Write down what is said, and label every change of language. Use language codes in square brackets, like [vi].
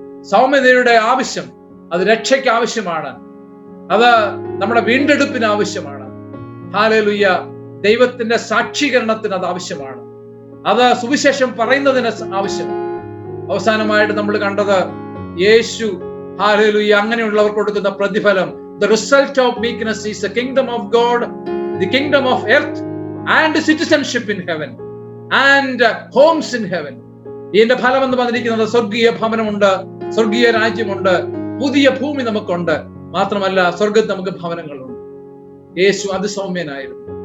[ml] സൗമ്യതയുടെ ആവശ്യം അത് രക്ഷയ്ക്ക് ആവശ്യമാണ്. അത് നമ്മുടെ വീണ്ടെടുപ്പിന് ആവശ്യമാണ്. ഹല്ലേലൂയ, ദൈവത്തിന്റെ സാക്ഷീകരണത്തിന് അത് ആവശ്യമാണ്. അത് സുവിശേഷം പറയുന്നതിന് ആവശ്യമാണ്. അവസാനമായിട്ട് നമ്മൾ കണ്ടത് യേശു ഹല്ലേലൂയ അങ്ങനെയുള്ളവർക്ക് കൊടുക്കുന്ന പ്രതിഫലം. [en] The result of meekness is the kingdom of God, the kingdom of earth and citizenship in heaven and homes in heaven. [ml] ഇതിന്റെ ഫലം എന്ന് പറഞ്ഞിരിക്കുന്നത് സ്വർഗീയ ഭവനമുണ്ട്, സ്വർഗീയ രാജ്യമുണ്ട്, പുതിയ ഭൂമി നമുക്കുണ്ട്. മാത്രമല്ല സ്വർഗത്ത് നമുക്ക് ഭവനങ്ങളുണ്ട്. യേശു അതിസൗമ്യനായിരുന്നു.